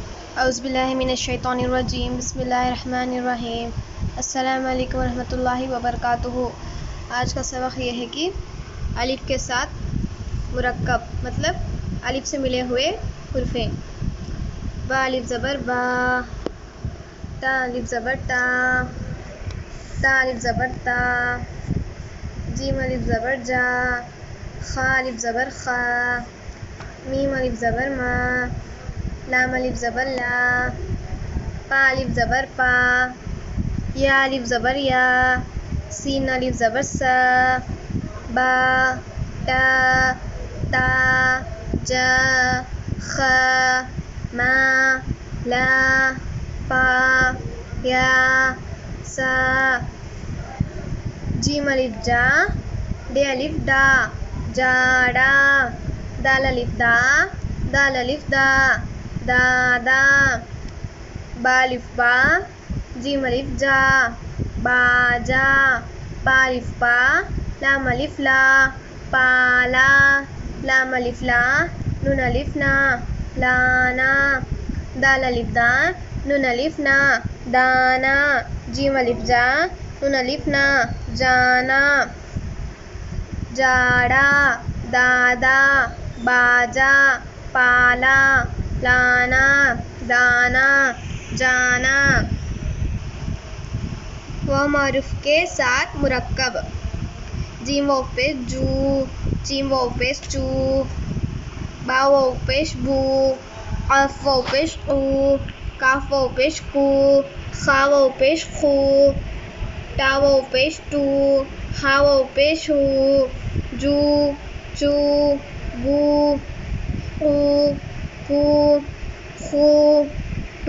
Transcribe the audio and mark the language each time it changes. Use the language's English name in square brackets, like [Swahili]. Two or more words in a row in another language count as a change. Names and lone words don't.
[Arabic] اعوذ باللہ من الشیطان الرجیم، بسم اللہ الرحمن الرحیم۔ السلام علیکم ورحمۃ اللہ وبرکاتہ۔ [Urdu] آج کا سبق یہ ہے کہ الف کے ساتھ مرکب مطلب الف سے ملے ہوئے حرفیں۔ با الف زبر با، تا الف زبر تا، تا الف زبر تا، جیم الف زبر جا، خا الف زبر خا، میم الف زبر ما، لام الف زبر لا، پا الف زبر پا، یا الف زبر یا، سین الف زبر سا، با تا تا جا خا ما لا پا یا سا، جیم الف جا، ڈے الف ڈا جاڑا، دال الف دا، دال الف دا دادا، با الف با، جیم الف جا باجا، پا الف پا، لام الف لا پالا، لام الف لا، نون الف نا لانا، دال الف دا، نون الف نا دانا، جیم الف جا، نون الف نا جانا، جاڑا دادا، باجا پالا، لانا دانا، جانا۔ واو معروف کے ساتھ مرکب، جیم واو پیش جو، چیم واو پیش چو، با واو پیش بو، قاف واو پیش قو، کاف واو پیش کو، خا واو پیش خو، ٹا واو پیش ٹو، ہا واو پیش ہو، جو چو، بو قو، کو، خو، ٹو،